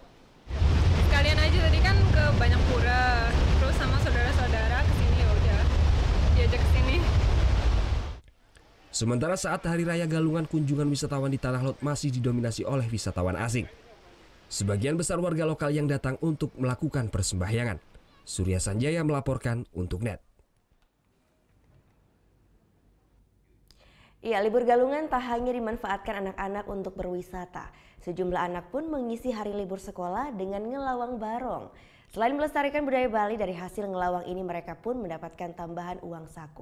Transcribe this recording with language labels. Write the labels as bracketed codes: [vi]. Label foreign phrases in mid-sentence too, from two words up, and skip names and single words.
[id] Sekalian aja tadi kan ke banyak pura, terus sama saudara-saudara kesini, ya udah diajak kesini. Sementara saat Hari Raya Galungan, kunjungan wisatawan di Tanah Lot masih didominasi oleh wisatawan asing. Sebagian besar warga lokal yang datang untuk melakukan persembahyangan. Surya Sanjaya melaporkan untuk NET. Ya, libur Galungan tak hanya dimanfaatkan anak-anak untuk berwisata. Sejumlah anak pun mengisi hari libur sekolah dengan ngelawang barong. Selain melestarikan budaya Bali, dari hasil ngelawang ini mereka pun mendapatkan tambahan uang saku.